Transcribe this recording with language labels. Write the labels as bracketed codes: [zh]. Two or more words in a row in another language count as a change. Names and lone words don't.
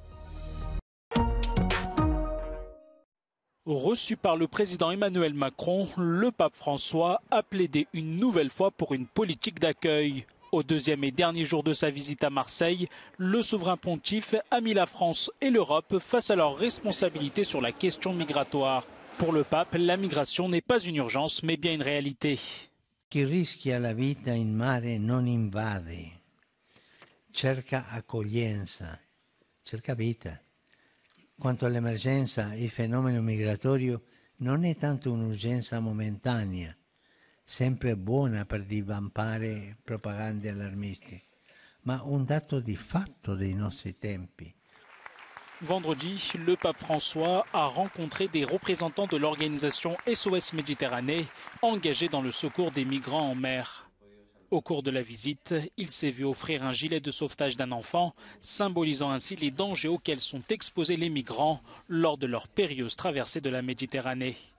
[fr] Reçu par le président Emmanuel Macron, le pape François a plaidé une nouvelle fois pour une politique d'accueil. Au deuxième et dernier jour de sa visite à Marseille, le souverain pontife a mis la France et l'Europe face à leurs responsabilités sur la question migratoire. Pour le pape, la migration n'est pas une urgence, mais bien une réalité. [it] Chi rischia la vita in mare non invade, cerca accoglienza, cerca vita. Quanto all'emergenza, il fenomeno migratorio non è tanto un'urgenza momentanea, sempre buona per divampare propagande allarmisti, ma un dato di fatto dei nostri tempi. [fr] Vendredi, le pape François a rencontré des représentants de l'organisation SOS Méditerranée engagée dans le secours des migrants en mer. Au cours de la visite, il s'est vu offrir un gilet de sauvetage d'un enfant, symbolisant ainsi les dangers auxquels sont exposés les migrants lors de leur périlleuse traversée de la Méditerranée.